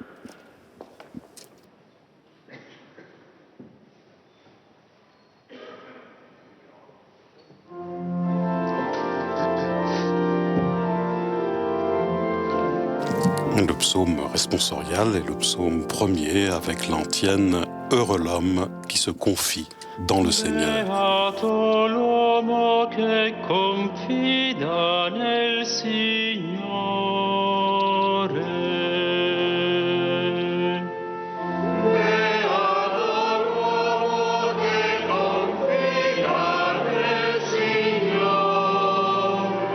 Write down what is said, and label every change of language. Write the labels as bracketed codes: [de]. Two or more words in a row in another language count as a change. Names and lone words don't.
[fr] Le psaume responsorial est le psaume premier avec l'antienne « Heureux l'homme qui se confie dans le Seigneur ». [it] Beato l'uomo che confida nel Signore. Beato l'uomo che confida nel Signore.